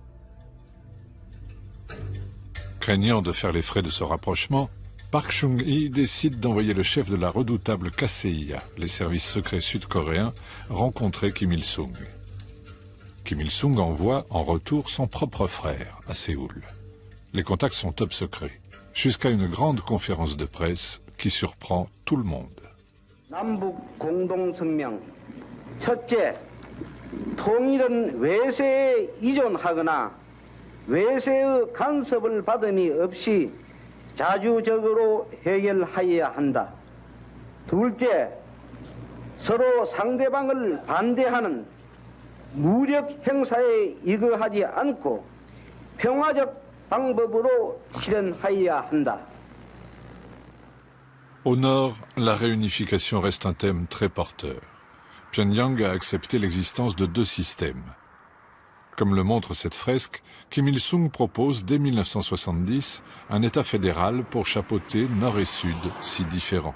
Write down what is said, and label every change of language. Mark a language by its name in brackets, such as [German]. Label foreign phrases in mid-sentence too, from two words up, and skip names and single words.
[French] Craignant de faire les frais de ce rapprochement, Park Chung-hee décide d'envoyer le chef de la redoutable KCIA, les services secrets sud-coréens, rencontrer Kim Il-sung. Kim Il-sung envoie en retour son propre frère à Séoul. Les contacts sont top secrets, jusqu'à une grande conférence de presse qui surprend tout le monde. [Korean] 남북 공동성명 첫째, 통일은 외세에 의존하거나 외세의 간섭을 받음이 없이 자주적으로 해결하여야 한다. 둘째, 서로 상대방을 반대하는 무력 행사에 이거하지 않고 평화적 방법으로 실현하여야 한다. [French] Au nord, la réunification reste un thème très porteur. Pyongyang a accepté l'existence de deux systèmes. Comme le montre cette fresque, Kim Il-sung propose dès 1970 un État fédéral pour chapeauter nord et sud si différents.